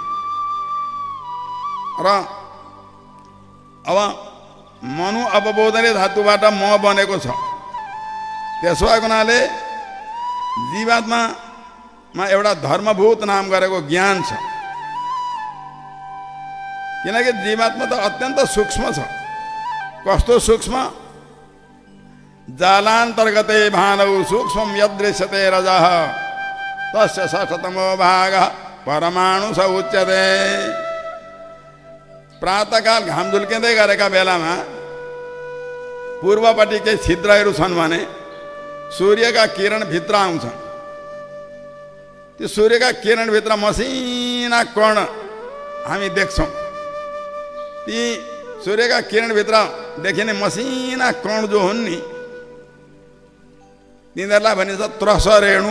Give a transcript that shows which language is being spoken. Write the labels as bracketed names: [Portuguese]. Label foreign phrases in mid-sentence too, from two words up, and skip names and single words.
[Nepali] र अब [Sanskrit] मनु अपबोधने [Nepali] धातुबाट म बनेको छ। त्यसो भएको हुनाले जीवात्मामा एउटा धर्मभूत नाम गरेको ज्ञान छ। किनकि जीवात्मा त अत्यन्त सूक्ष्म छ। कस्तो सूक्ष्म? [Sanskrit] जालान्तर्गते भानौ सूक्ष्मं यदृश्यते रजः तस्य षष्ठतमो भागः परमाणु स उच्यते। [Nepali] प्रातःकाल घाम झुल्किँदै गरेका बेलामा पूर्वपट्टि केही छिद्रहरू छन् भने सूर्यका किरण भित्र आउँछन्। त्यो सूर्यका किरणभित्र मसिना कण हामी देख्छौँ। ती सूर्यका किरणभित्र देखिने मसिना कण जो हुन् नि, तिनीहरूलाई भनिन्छ त्रसरेणु।